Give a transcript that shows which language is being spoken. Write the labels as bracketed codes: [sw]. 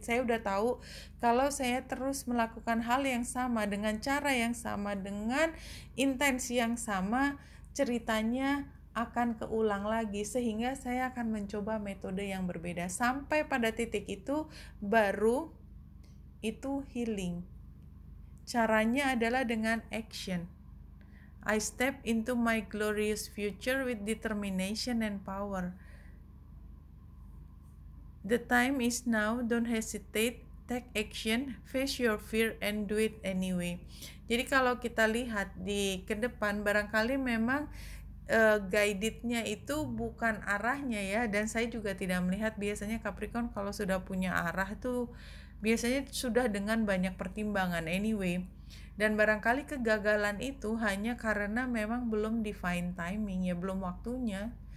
[id] Saya udah tahu kalau saya terus melakukan hal yang sama dengan cara yang sama, dengan intensi yang sama, ceritanya akan keulang lagi, sehingga saya akan mencoba metode yang berbeda. Sampai pada titik itu baru itu healing. Caranya adalah dengan action. [en] I step into my glorious future with determination and power. The time is now, don't hesitate, take action, face your fear and do it anyway. [id] Jadi kalau kita lihat di ke depan, barangkali memang guided-nya itu bukan arahnya, ya, dan saya juga tidak melihat. Biasanya Capricorn kalau sudah punya arah tuh biasanya sudah dengan banyak pertimbangan anyway. Dan barangkali kegagalan itu hanya karena memang belum define timing, ya, belum waktunya.